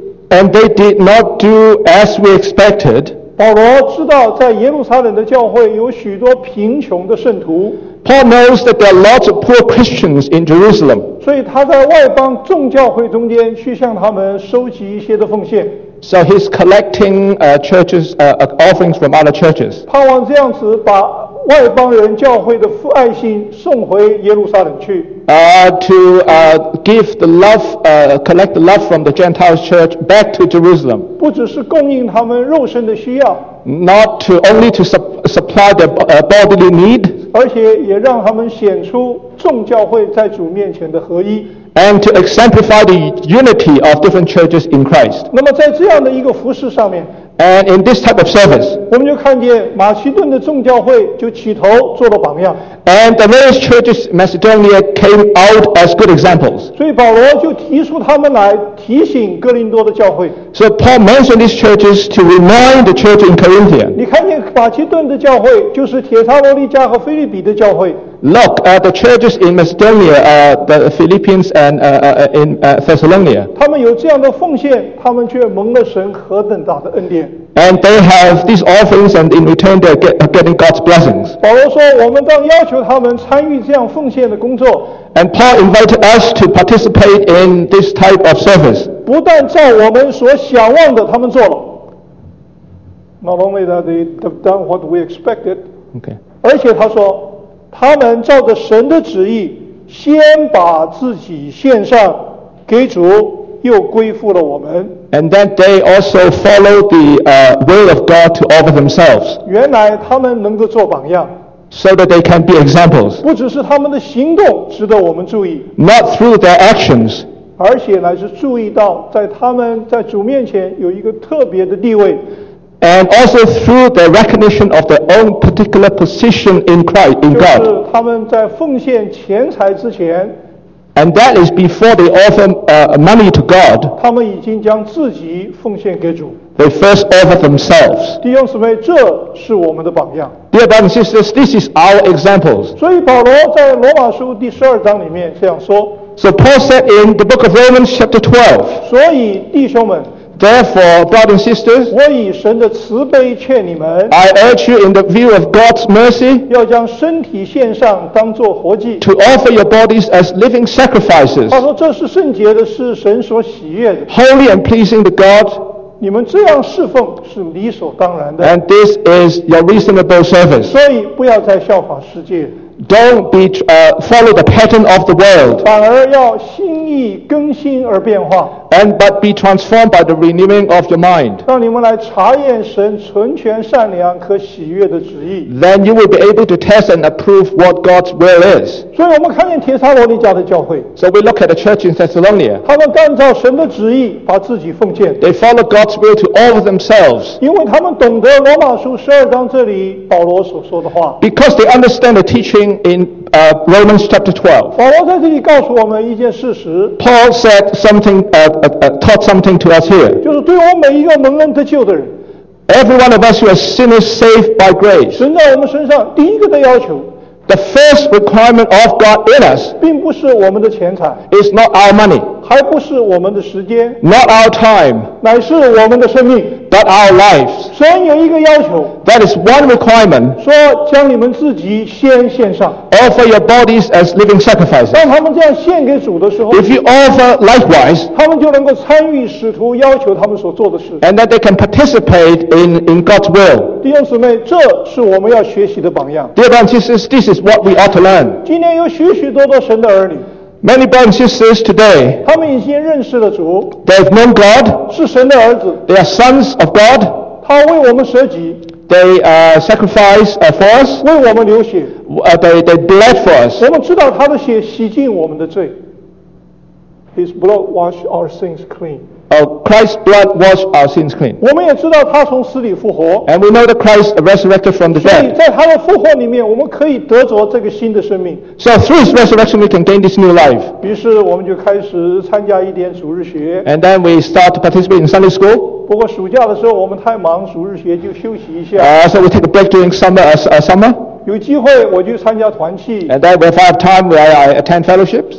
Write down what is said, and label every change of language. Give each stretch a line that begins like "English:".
English: And they did not do as we expected.
Chinese: 保罗知道在耶路撒冷的教会有许多贫穷的圣徒。
English: Paul knows that there are lots of poor Christians in Jerusalem.
Chinese: 所以他在外邦众教会中间去向他们收集一些的奉献。
English: So he's collecting churches offerings from other churches.
Chinese: 盼望这样子把外邦人教会的父爱心送回耶路撒冷去。
English: Collect the love from the Gentiles church back to Jerusalem.
Chinese: 不只是供应他们肉身的需要。
English: Not only to supply their bodily need.
Chinese: 而且也让他们显出众教会在主面前的合一。
English: And to exemplify the unity of different churches in Christ.
Chinese: 那么在这样的一个服事上面。
English: And in this type of service,
Chinese: 我们就看见马其顿的众教会就起头做了榜样。
English: And the various churches in Macedonia came out as good examples.
Chinese: 所以保罗就提出他们来提醒哥林多的教会。
English: So Paul mentioned these churches to remind the church in Corinthia.
Chinese: 你看见马其顿的教会就是帖撒罗尼迦和腓立比的教会。
English: Look at the churches in Macedonia, the Philippians and in Thessalonica.
Chinese: 他们有这样的奉献，他们却蒙了神何等大的恩典。
English: And they have these offerings, and in return, they are getting God's blessings.
Chinese: 保罗说，我们当要求他们参与这样奉献的工作。
English: And Paul invited us to participate in this type of service.
Chinese: 不但照我们所想望的，他们做了。
English: Not only that they have done what we expected. Okay.
Chinese: 而且他说。他们照着神的旨意先把自己献上给主又归附了我们。
English: And then they also follow the will of God to offer themselves.
Chinese: 原来他们能够做榜样。
English: So that they can be examples.
Chinese: 不只是他们的行动值得我们注意。
English: Not through their actions.
Chinese: 而且乃是注意到在他们在主面前有一个特别的地位。
English: And also through the recognition of their own particular position in Christ, in God.
Chinese: 就是他们在奉献钱财之前。
English: And that is before they offer money to God.
Chinese: 他们已经将自己奉献给主。
English: They first offer themselves.
Chinese: 弟兄姊妹，这是我们的榜样。
English: Dear brothers and sisters, this is our examples.
Chinese: 所以保罗在罗马书第十二章里面这样说。
English: So Paul said in the book of Romans chapter 12.
Chinese: 所以弟兄们。
English: Therefore, brothers and sisters,
Chinese: 我以神的慈悲劝你们,
English: I urge you in the view of God's mercy,
Chinese: 要将身体献上当作活祭,
English: to offer your bodies as living sacrifices.
Chinese: 他说这是圣洁的, 是神所喜悦的,
English: holy and pleasing to God.
Chinese: 你们这样侍奉是理所当然的,
English: and this is your reasonable service.
Chinese: 所以不要再效法世界。
English: Don't be follow the pattern of the world.
Chinese: 反而要心意更新而变化。
English: And but be transformed by the renewing of your mind.
Chinese: 让你们来查验神纯全善良可喜悦的旨意。
English: Then you will be able to test and approve what God's will is.
Chinese: 所以我们看见帖撒罗尼迦的教会。
English: So we look at the church in Thessalonica.
Chinese: 他们按照神的旨意把自己奉献。
English: They follow God's will to offer themselves.
Chinese: 因为他们懂得罗马书十二章这里保罗所说的话。
English: Because they understand the teaching. In Romans chapter 12,
Chinese: 保罗在这里告诉我们一件事实。
English: Paul said something, taught something to us here.
Chinese: 就是对我每一个蒙恩得救的人。
English: Every one of us who are sinners saved by grace.
Chinese: 神在我们身上第一个的要求。
English: The first requirement of God in us.
Chinese: 并不是我们的钱财。
English: It's not our money.
Chinese: 还不是我们的时间。
English: Not our time.
Chinese: 乃是我们的生命。
English: But our lives.
Chinese: 神有一个要求。
English: That is one requirement.
Chinese: 说将你们自己先献上。
English: Offer your bodies as living sacrifices.
Chinese: 当他们这样献给主的时候。
English: If you offer likewise.
Chinese: 他们就能够参与使徒要求他们所做的事。
English: And that they can participate in God's will.
Chinese: 弟兄姊妹，这是我们要学习的榜样。
English: Dear brothers and sisters, this is what we ought to learn.
Chinese: 今天有许许多多神的儿女。
English: Many brothers and sisters today,
Chinese: 他们已经认识了主,
English: they've known God,
Chinese: 是神的儿子,
English: they are sons of God,
Chinese: 他为我们舍己,
English: they sacrifice for us,
Chinese: 为我们流血,
English: they bled for us.
Chinese: 我们知道他的血洗净我们的罪,
English: His blood washed our sins clean. Christ's blood washed our sins clean.
Chinese: 我们也知道他从死里复活,
English: and we know that Christ resurrected from the dead.
Chinese: 所以在他的复活里面我们可以得着这个新的生命。
English: So through his resurrection we can gain this new life.
Chinese: 于是我们就开始参加一点主日学。
English: And then we start to participate in Sunday school.
Chinese: 不过暑假的时候我们太忙主日学就休息一下。
English: So we take a break during summer, summer.
Chinese: 有机会我就参加团契。
English: And then if I have time, I attend fellowships.